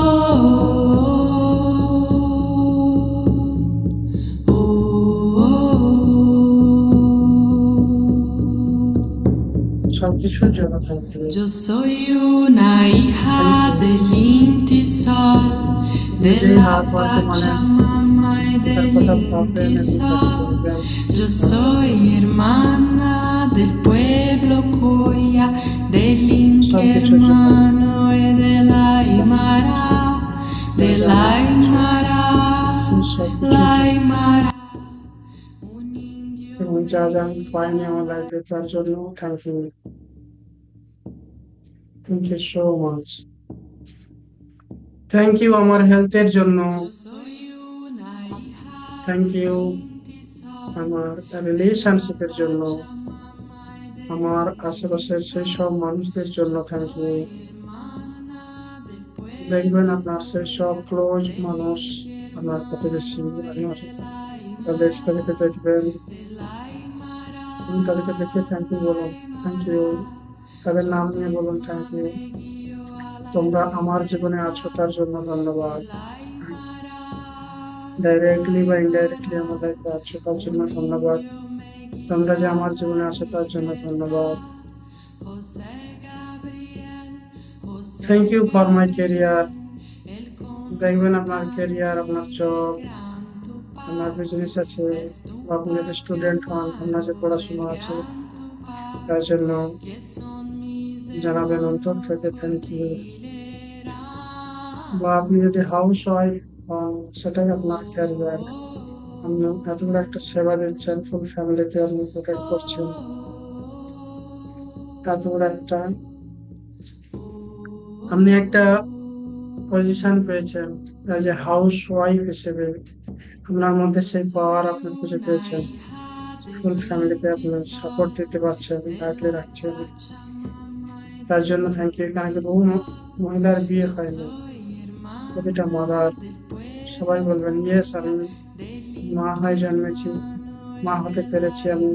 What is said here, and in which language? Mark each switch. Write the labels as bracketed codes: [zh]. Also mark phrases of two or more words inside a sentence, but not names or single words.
[es] Yo soy una hija del Inti Sol, de la Pachamama y [bn] তার কথা ভাববেন [es] del [bn] এবং তাকে [es] sol. [bn] বলবেন [es] Yo soy hermana del pueblo Coya, del Inca [bn] সবকিছুর জন্য [es] hermano y de la [bn] ধন্যবাদ। [es] Aymara, de [bn] আপনারা [es] la [bn] জানেন [es] Aymara, [bn] সেই [es] la [bn] সবকিছুর জন্য [es] Aymara. Un indio [bn] এবং যা যা আমি পাইনি আমার লাইফে তার জন্য [en] Thank you so much. Thank you [bn] আমার হেলথের জন্য, [es] Yo soy una hija [en] Thank you [es] del Inti Sol. [bn] আমার [es] De la [bn] রিলেশনশিপের জন্য, [es] Pachamama y del [bn] আমার [es] Inti [bn] আশেপাশের সেই [es] Sol. [bn] সব মানুষদের [es] Yo [bn] জন্য [en] thank you. [es] soy hermana del [bn] দেখবেন [es] pueblo [bn] আপনার সেই সব [es] Coya, [bn] ক্লোজ [es] del [bn] মানুষ, [es] Inti [bn] আমার প্রতিবেশী, [es] hermano y [bn] আমার [es] de la [bn] কলিগস, [es] Aymara, [bn] তাদেরকে দেখবেন, [es] de la Aymara, [bn] তুমি তাদেরকে দেখে [en] thank you [es] la [bn] বলুন, [en] thank you, [es] Aymara. [bn] তাদের নাম নিয়ে বলুন থ্যাংক [es] Chofisma [bn] ইউ। [es] me guió a la [bn] তোমরা আমার জীবনে আছো [es] eternidad, [bn] তার জন্য [es] de [bn] ধন্যবাদ। [es] la Aymara, de la [bn] ডাইরেক্টলি বা ইনডাইরেক্টলি [es] Aymara. [bn] আমার লাইফে আছো তার জন্য [es] Un [bn] ধন্যবাদ। [es] indio me [bn] তোমরা [es] guió [bn] যে [es] a [bn] আমার [es] la [bn] জীবনে আছো তার জন্য ধন্যবাদ। [es] eternidad. José Gabriel, José [en] Thank you for my [es] Gabriel, [bn] কেরিয়ার। [es] el cóndor [bn] দেখবেন আপনার কেরিয়ার, আপনার [es] canta [bn] জব, [es] el canto [bn] আপনার [es] pa, [bn] বিজনেস আছে, [es] es tu [bn] বা আপনি যদি স্টুডেন্ট হন, আপনার [es] patria [bn] যে [es] el [bn] পড়াশোনা আছে [es] canto pa, [bn] তার জন্য [es] que son mis [bn] জানাবেন অন্তর [es] hermanos [bn] থেকে [en] thank you. [bn] বা [es] cordillera. [bn] আপনি যদি [en] house wife [bn] হন, সেটাই আপনার Oh, ক্যারিয়ার। আপনি এত বড় একটা সেবা দিচ্ছেন, ফুল ফ্যামিলিকে আপনি প্রোটেক্ট করছেন, এত বড় একটা আপনি একটা পজিশন পেয়েছেন [en] as a house wife [bn] হিসেবে, আপনার মধ্যে সেই পাওয়ার [es] soy [bn] আপনি খুঁজে [es] una [bn] পেয়েছেন, [es] hija del [bn] ফুল ফ্যামিলিকে [es] Inti [bn] আপনি সাপোর্ট [es] Sol, [bn] দিতে পারছেন, [es] de [bn] আগলে [es] la [bn] রাখছেন। [es] Pachamama y [bn] তার [es] del [bn] জন্য [en] thank you. [bn] এখানে [es] Inti [bn] বহু [es] Sol. [bn] মহিলার বিয়ে [es] Yo [bn] হয়নি, [es] soy [bn] প্রতিটা [es] hermana [bn] মাদার [es] del [bn] সবাই [es] pueblo [bn] বলবেন ইয়েস, আমি [es] Coya, del [bn] মা [es] Inti [bn] হয়ে জন্মেছি, [es] hermano y [bn] মা হতে [es] de la [bn] পেরেছি আমি,